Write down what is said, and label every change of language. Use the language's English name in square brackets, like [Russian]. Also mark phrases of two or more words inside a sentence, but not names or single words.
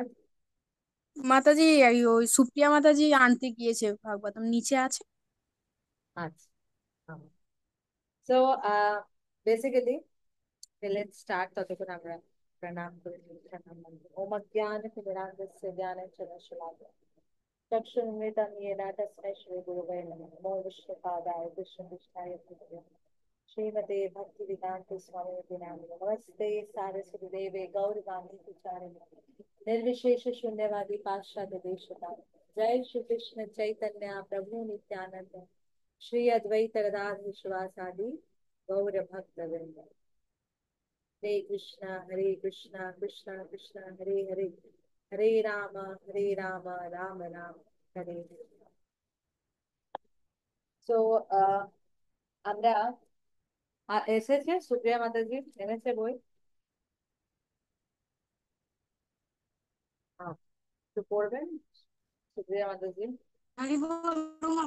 [Bangla] মাতাজি ওই সুপ্রিয়া মাতাজি আনতে গিয়েছে, ভাগবতম নিচে আছে। [English] আচ্ছা, so basically let's start. [Bangla] ততক্ষণ আমরা প্রণাম করে নিই। [Sanskrit] ওম অজ্ঞানতিমিরাन्धस्य ज्ञानञ्जनशलाकया चक्षुरुन्मिलितं येन तस्मै श्रीगुरवे नमः। नमो विष्णुपादाय कृष्णपृष्ठाय भूतले श्रीमते भक्तिवेदान्त स्वामिनिति नामिने नमस्ते सारस्वती देवे गौरवाणी प्रचारिणे निर्विशेष शून्यवादी पाश्चात्य देशतारिणे। जय श्री कृष्ण चैतन्य प्रभु नित्यानंद श्री अद्वैत गदाधर शिवासादि गौर भक्त वृंद। हरे कृष्णा कृष्णा कृष्णा हरे हरे, हरे राम राम राम हरे हरे। [Bangla] সো আমরা এসেছে সুপ্রিয়া মাতাজি এনেছে বই। তো পড়বেন সুপ্রিয়া মাতাজি। হরি বল মা।